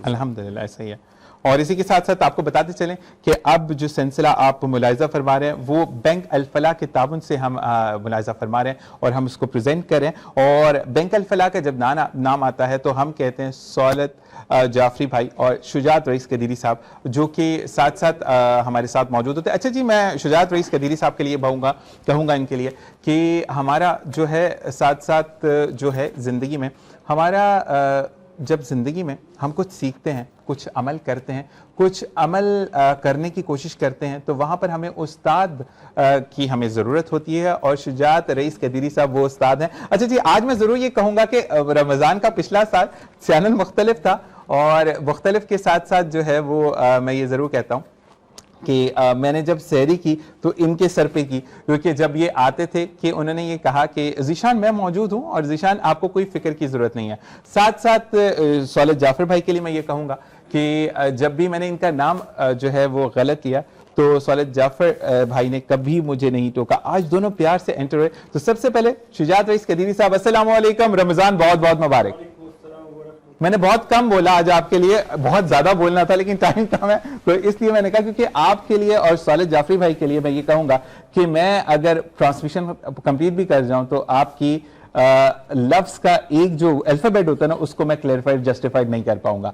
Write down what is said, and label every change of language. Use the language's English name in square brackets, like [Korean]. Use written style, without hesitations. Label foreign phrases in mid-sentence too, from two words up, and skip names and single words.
[Urdu] الحمدللہ ایسا ہی ہے. اور اسی کے ساتھ ساتھ آپ کو بتاتے چلیں کہ اب جو سلسلہ آپ ملاحظہ فرما رہے ہیں وہ بینک الفلاح کے تعاون سے ہم ملاحظہ فرما رہے ہیں اور ہم اس کو پریزنٹ کریں. اور بینک الفلاح کا جب نام آتا ہے تو ہم کہتے ہیں سہولت جعفری بھائی اور شجاعت رئیس قدیری صاحب جو کہ ساتھ ساتھ ہمارے ساتھ موجود ہوتے ہیں. اچھا جی, میں شجاعت رئیس قدیری صاحب کے لیے کہوں گا ان کے لیے کہ ہمارا جو ہے ساتھ ساتھ جو ہے زندگی میں ہمارا جب زندگی میں ہم کچھ سیکھتے ہیں, کچھ عمل کرتے ہیں, کچھ عمل کرنے کی کوشش کرتے ہیں تو وہاں پر ہمیں استاد کی ہمیں ضرورت ہوتی ہے, اور شجاعت رئیس قدیری صاحب وہ استاد ہیں. اچھا جی, آج میں ضرور یہ کہوں گا کہ رمضان کا پچھلا سال چینل مختلف تھا, اور مختلف کے ساتھ ساتھ جو ہے وہ میں یہ ضرور کہتا ہوں کہ میں نے جب سحری کی تو ان کے سر پہ کی, کیونکہ جب یہ آتے تھے کہ انہوں نے یہ کہا کہ ذیشان میں موجود ہوں اور ذیشان آپ کو کوئی فکر کی ضرورت نہیں ہے. ساتھ ساتھ سہولت جعفر بھائی کے لیے میں یہ کہوں گا کہ جب بھی میں نے ان کا نام جو ہے وہ غلط کیا تو سہولت جعفر بھائی نے کبھی مجھے نہیں ٹوکا. آج دونوں پیار سے انٹر ہوئے. تو سب سے پہلے شجاعت رئیس قدیری صاحب, [Arabic] السلام علیکم, [Urdu] رمضان بہت بہت مبارک. میں نے بہت کم بولا آج آپ کے لیے, بہت زیادہ بولنا تھا لیکن ٹائم کم ہے, تو اس لیے میں نے کہا کیونکہ آپ کے لیے اور سہولت جعفری بھائی کے لیے میں یہ کہوں گا کہ میں اگر [English] transmission complete [Urdu] بھی کر جاؤں تو آپ کی لفظ کا ایک جو الفابیٹ ہوتا ہے نا اس کو میں [English] clarified justified [Urdu] نہیں کر پاؤں گا.